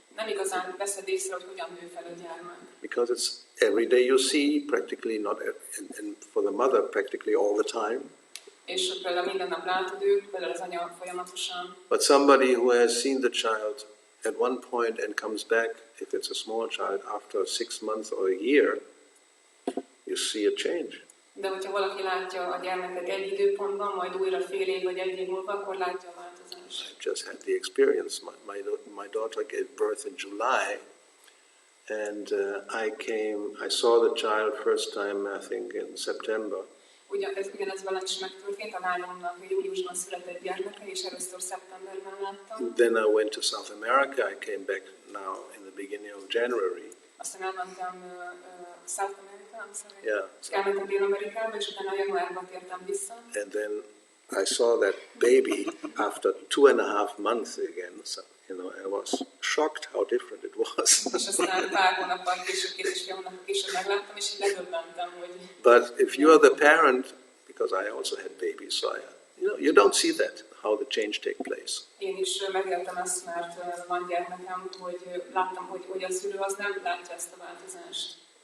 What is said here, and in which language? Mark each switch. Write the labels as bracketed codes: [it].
[hu] Nem igazán veszed észre, hogy hogyan nő fel a gyermek. [en] Because it's every day you see, practically not, and for the mother practically all the time. [hu] És például minden nap látod őt, például az anya folyamatosan. [en] But somebody who has seen the child at one point and comes back, if it's a small child, after 6 months or a year, you see a change. [hu] De hogyha valaki látja a gyermeket egy időpontban, majd újra fél év vagy egy év múlva, akkor látja a változást. [en] I just had the experience. My daughter gave birth in July, and I saw the child first time, I think, in September. [hu] Ugyanez velem is megtörtént, a lányomnak júliusban született gyermeke, és először szeptemberben láttam. [en] Then I went to South America. I came back now in the beginning of January. [hu] Aztán elmentem South America, [en] Yeah. [hu] elmentem Dél-Amerikába, és utána januárban tértem vissza. [en] And then I saw that baby after 2.5 months again. So, I was shocked how different it was. [hu] És aztán pár hónappal később, 2,5 hónappal később megláttam, és így ledöbbentem, hogy... [en] But if you are the parent, because I also had babies, so you don't see that, how the change takes place. [hu] Én is megéltem ezt, mert van gyermekem, hogy láttam, hogy a szülő az nem látja ezt a változást.